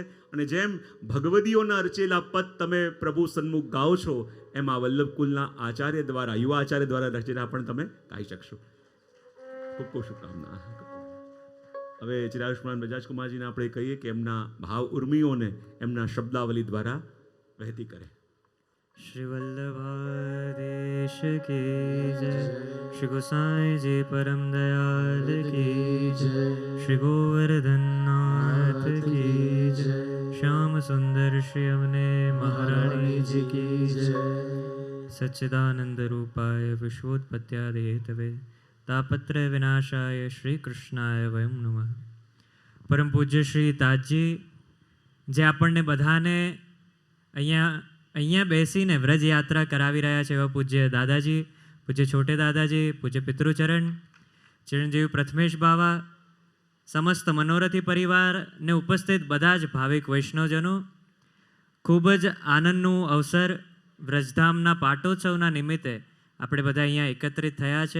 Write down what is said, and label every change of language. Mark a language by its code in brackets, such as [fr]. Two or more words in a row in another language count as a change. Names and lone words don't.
[gu] અને જેમ ભગવદીઓના રચેલા પદ તમે પ્રભુ સન્મુખ ગાઓ છો, એમ આ વલ્લભકુલના આચાર્ય દ્વારા, યુવા આચાર્ય દ્વારા રચેલા પણ તમે ગાઈ શકશો. ખૂબ ખૂબ શુભકામના. હવે ચિરાયુષ્માન બજાજ કુમારજીને આપણે કહીએ કે એમના ભાવ ઉર્મિઓને એમના શબ્દાવલી દ્વારા વહેતી કરે. [hi] श्री वल्लभाधीश की जय. श्री गोसाई जी परम दयाल की जय. श्री गोवर्धननाथ की जय. श्याम सुंदर श्री अवने महारानी जी की जय. [sa] सच्चिदानंद रूपाय विश्वोत्पत्त्यादि हेतवे तापत्रय विनाशाय श्री कृष्णाय वयम नमः. [gu] પરમ પૂજ્ય શ્રી તાજજી જે આપણને બધાને અહીંયા બેસીને વ્રજ યાત્રા કરાવી રહ્યા છે, એવા પૂજ્ય દાદાજી, પૂજ્ય છોટે દાદાજી, પૂજ્ય પિતૃચરણ, ચિરંજીવી પ્રથમેશ બાવા, સમસ્ત મનોરથી પરિવારને ઉપસ્થિત બધા જ ભાવિક વૈષ્ણવજનો, ખૂબ જ આનંદનું અવસર વ્રજધામના પાટોત્સવના નિમિત્તે આપણે બધા અહીંયા એકત્રિત થયા છે.